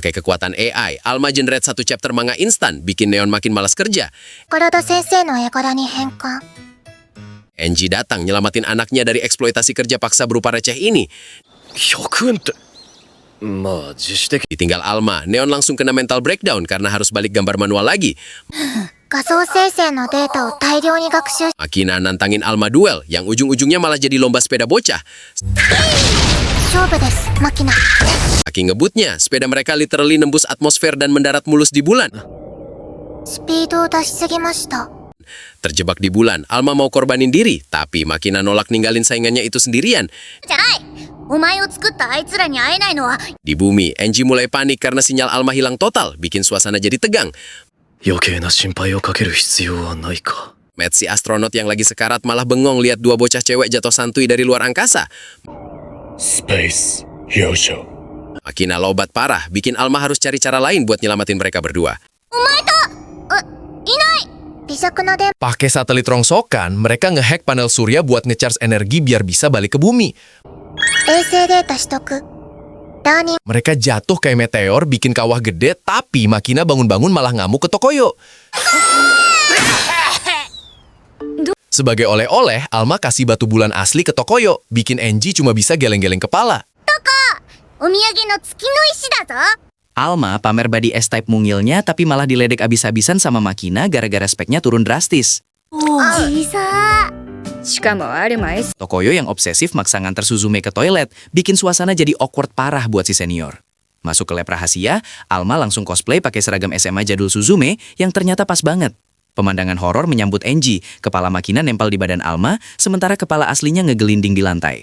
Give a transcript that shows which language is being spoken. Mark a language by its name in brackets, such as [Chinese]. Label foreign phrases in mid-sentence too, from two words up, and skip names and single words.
[Indonesian] Pakai kekuatan AI, Alma generate satu chapter manga instan, bikin Neon makin malas kerja. [Japanese] 宝田先生の絵柄に変換 [Indonesian] Enji datang nyelamatin anaknya dari eksploitasi kerja paksa berupa receh ini. [Japanese] 100円って。まあ自主的。 [Indonesian] Ditinggal Alma, Neon langsung kena [English] mental breakdown [Indonesian] karena harus balik gambar manual lagi. [Japanese] 画像生成のデータを大量に学習 [Indonesian] Makina nantangin Alma duel, yang ujung-ujungnya malah jadi lomba sepeda bocah. [Japanese] 勝負ですマキナ [Indonesian] Saking ngebutnya, sepeda mereka literally nembus atmosfer dan mendarat mulus di bulan. [Japanese] スピードを出しすぎました [Indonesian] Terjebak di bulan, Alma mau korbanin diri, tapi Makina nolak ninggalin saingannya itu sendirian. [Japanese] じゃないお前を作ったあいつらに会えないのは [Indonesian] Di bumi, Enji mulai panik karena sinyal Alma hilang total, bikin suasana jadi tegang. [Japanese] 余計な心配をかける必要はないか。 [Indonesian] Matt si astronot yang lagi sekarat malah bengong lihat dua bocah cewek jatuh santuy dari luar angkasa. Space Yosho. Makina lobat parah, bikin Alma harus cari cara lain buat nyelamatin mereka berdua. [Japanese] 微弱な電 [Indonesian] Pakai satelit rongsokan, mereka ngehack panel surya buat ngecharge energi biar bisa balik ke bumi. [Japanese] 衛星データ取得ラーニング [Indonesian] Mereka jatuh kayak meteor, bikin kawah gede, tapi Makina bangun-bangun malah ngamuk ke Tokoyo. Sebagai oleh-oleh, Alma kasih batu bulan asli ke Tokoyo, bikin Enji cuma bisa geleng-geleng kepala. [Japanese] お土産の月の石だぞ [Indonesian] Alma pamer body S-Type mungilnya tapi malah diledek abis-abisan sama Makina gara-gara speknya turun drastis. [Japanese] 小さしかもアルマ S [Indonesian] Tokoyo yang obsesif maksa nganter Suzume ke toilet, bikin suasana jadi awkward parah buat si senior. Masuk ke lab rahasia, Alma langsung cosplay pakai seragam SMA jadul Suzume yang ternyata pas banget. Pemandangan horor menyambut Enji, kepala Makina nempel di badan Alma, sementara kepala aslinya ngegelinding di lantai.